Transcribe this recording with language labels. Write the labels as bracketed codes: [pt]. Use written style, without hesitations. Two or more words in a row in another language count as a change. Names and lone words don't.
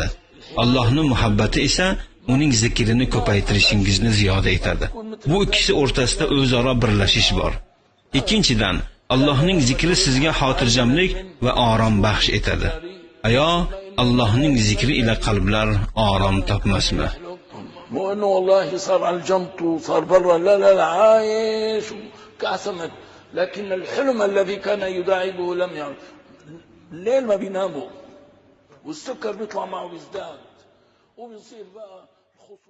[uz] Allohning muhabbati esa uning zikrini ko'paytirishingizni ziyoda etadi. Bu ikkisi o'rtasida o'zaro birlashish bor. Ikkinchidan, Allohning zikri sizga xotirjamlik va orom baxsh etadi. Ayo, Allohning zikri ila qalblar orom topmasmi? [ar] وانه والله صار على الجنط وصار برا، لا لا لا، عايش كعسمت، لكن الحلم الذي كان يداعبه لم يعد. الليل ما بيناموا والسكر بيطلع معه بيزداد وبيصير بقى